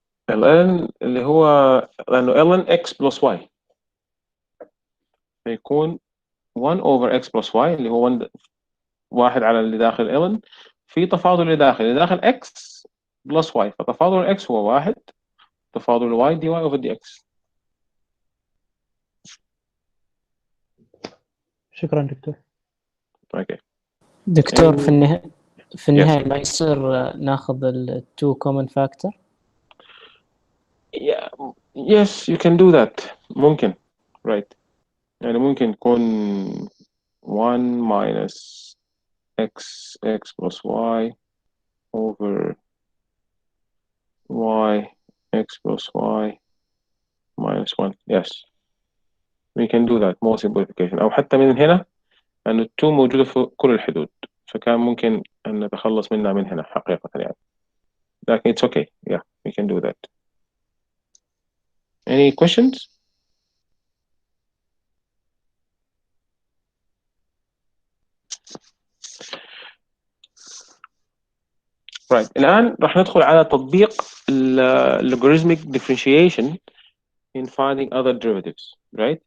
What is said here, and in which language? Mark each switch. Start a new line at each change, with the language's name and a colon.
Arabic: الان اللي هو لانه ln x بلس y فيكون
English: 1 over x plus y
Arabic: اللي هو 1 على اللي داخل ln في تفاضل اللي داخل x بلس y، فتفاضل x هو 1 تفاضل y dy over dx. شكرا دكتور.
English: okay
Arabic: دكتور
English: And-
Arabic: في النهاية ما يصير ناخذ ال 2 common factor.
English: Yeah, yes, you can do that. ممكن right
Arabic: يعني ممكن يكون
English: 1 minus x plus y over y x plus y minus 1. Yes, we can do that more simplification.
Arabic: أو حتى من هنا أن ال 2 موجودة في كل الحدود، فكان ممكن أن نتخلص منها من هنا حقيقة يعني. لكن
English: it's okay. Yeah, we can do that. Any questions? Right.
Arabic: الآن راح ندخل على تطبيق
English: logarithmic differentiation in finding other derivatives. Right.